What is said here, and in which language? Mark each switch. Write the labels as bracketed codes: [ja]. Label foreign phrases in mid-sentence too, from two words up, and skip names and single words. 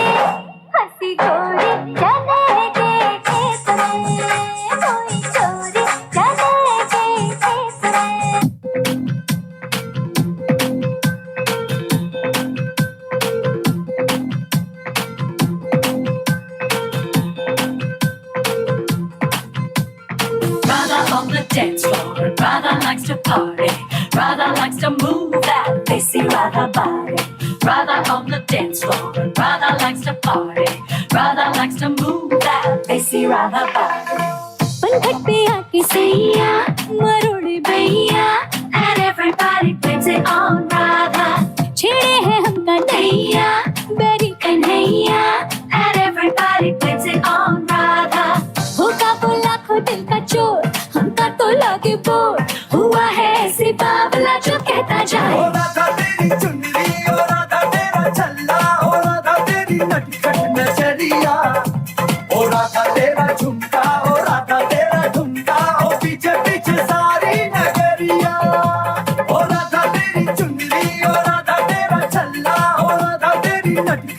[hi] चले के खेत में कोई चोरी चले के खेत में [en] dance floor. Radha likes to party. Radha likes to move that lacy Radha body. Radha on the dance floor. Radha likes to party. Radha likes to move that lacy Radha body. [hi] पलघट पे आके सैया मरोड़े भैया [en] And everybody blames it on Radha. [hi] छेड़े है हमका नैया बेरी कन्हैया [en] And everybody blames it on Radha. [hi] होगा वो लाखों दिल का चोर हमका तो लगे बोर हुआ है ऐसी बावला जो कहता जाए ओ राधा तेरी चुनरी ओ राधा तेरा छल्ला ओ राधा तेरी नटखट नजरिया ओ राधा तेरा झुमका ओ राधा तेरा झुमका ओ पीछे पीछे सारी नगरिया ओ राधा तेरी चुनरी ओ राधा तेरा छल्ला ओ राधा तेरी